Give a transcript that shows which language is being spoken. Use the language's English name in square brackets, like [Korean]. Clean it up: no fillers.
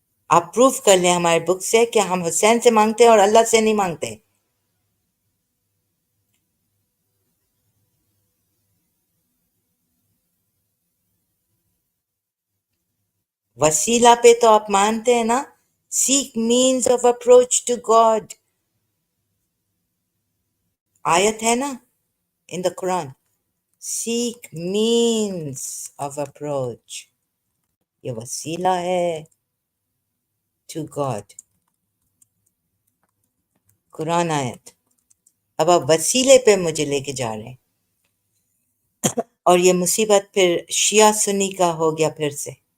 [Urdu] آپ پروف کر لیں ہمارے بک سے کہ ہم حسین سے مانگتے ہیں اور اللہ سے نہیں مانگتے۔ وسیلہ پہ تو آپ مانتے ہیں نا، [English] Seek means of approach to God. [Urdu] آیت ہے نا [English] in the Quran. Seek means of approach. [Urdu] یہ وسیلہ ہے [English] to God. [Urdu] قرآن آیت. اب آپ وسیلے پہ مجھے لے کے جا رہے ہیں، اور یہ مصیبت پھر شیعہ سنی کا ہو گیا پھر سے.